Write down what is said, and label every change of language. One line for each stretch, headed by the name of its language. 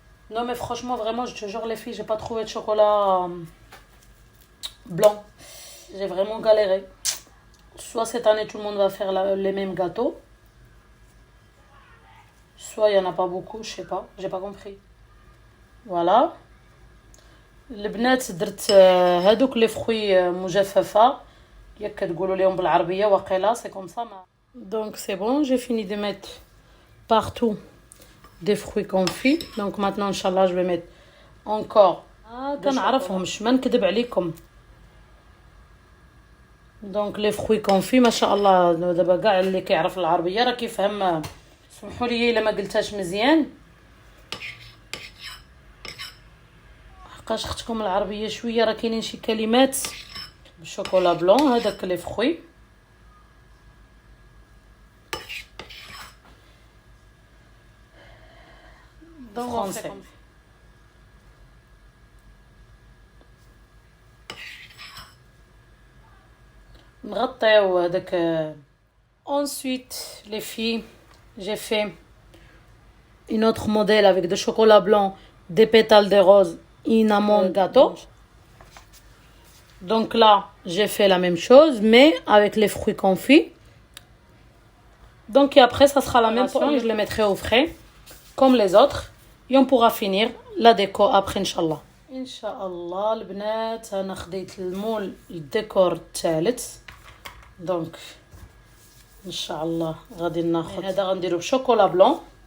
French: Non, mais franchement, vraiment, je te jure, les filles, j'ai pas trouvé de chocolat blanc. J'ai vraiment galéré. Soit cette année, tout le monde va faire les mêmes gâteaux. Soit il y en a pas beaucoup, je sais pas. J'ai pas compris. Voilà.
Arabic: البنات درت هادوك لي فروي مجففه ياك كتقولوا لهم بالعربيه واقيلا سي كوم سا.
French: Donc c'est bon, j'ai fini de mettre partout des fruits confits. Donc maintenant inchallah je vais mettre encore
Arabic: كنعرفهمش ما نكذب عليكم.
French: Donc les fruits confits
Arabic: ما شاء الله دابا كاع اللي كيعرف العربيه راه كيفهم. سمحوا لي الا ما قلتهاش مزيان حقاش اختكم العربيه شويه راه كاينين شي كلمات بالشوكولا بلون هذاك لي فروي. فرونسي نغطيو هذاك.
French: Ensuite les filles, j'ai fait une autre modèle avec de chocolat blanc, des pétales de rose, une amande gâteau. Donc là, j'ai fait la même chose, mais avec les fruits confits. Donc et après, ça sera la même chose. Je les mettrai au frais, comme les autres. Et on pourra finir la déco après, Inch'Allah.
Arabic: Inch'Allah, البنات أنا خديت المول الديكور الثالث. دونك إن شاء الله غادي ناخذ هذا غنديرو بشوكولا بلون.